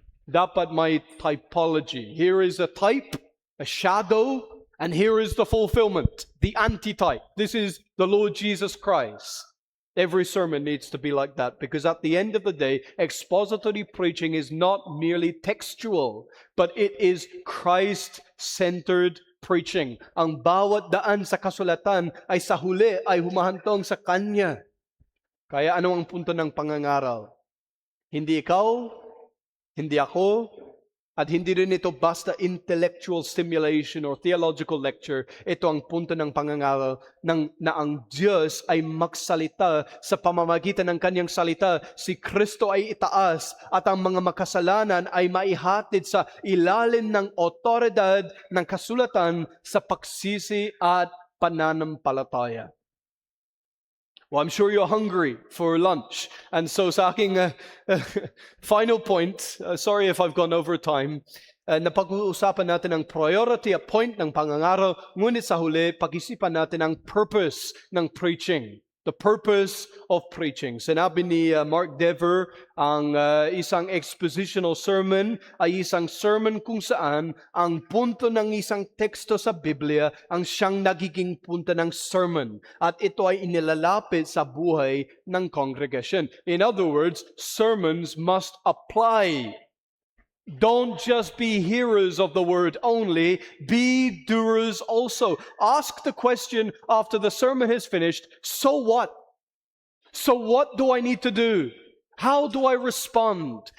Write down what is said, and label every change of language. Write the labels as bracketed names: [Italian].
[Filipino] Dapat may [English] typology. Here is a type, a shadow, and here is the fulfillment, the antitype. This is the Lord Jesus Christ. Every sermon needs to be like that, because at the end of the day, expository preaching is not merely textual, but it is Christ-centered preaching. [Filipino] Ang bawat daan sa kasulatan ay sa huli ay humahantong sa Kanya. Kaya ano ang punto ng pangangaral? Hindi ikaw, hindi ako, at hindi rin ito basta [English] intellectual stimulation or theological lecture. [Filipino] Ito ang punto ng pangangaral na ang Diyos ay magsalita sa pamamagitan ng Kanyang salita. Si Kristo ay itaas at ang mga makasalanan ay maihatid sa ilalim ng otoridad ng kasulatan sa pagsisi at pananampalataya. [English] Well, I'm sure you're hungry for lunch. And so [Filipino] sa aking final point, [English] sorry if I've gone over time, [Filipino] napag-uusapan natin ang priority at point ng pangangaral, ngunit sa huli, pag-isipan natin ang purpose ng preaching. [English] The purpose of preaching. [Filipino] Sinabi ni Mark Dever, ang isang expositional sermon ay isang sermon kung saan ang punto ng isang teksto sa Biblia ang siyang nagiging punto ng sermon. At ito ay inilalapit sa buhay ng congregation. [English] In other words, sermons must apply. Don't just be hearers of the word only, be doers also. Ask the question after the sermon is finished, so what? So what do I need to do? How do I respond?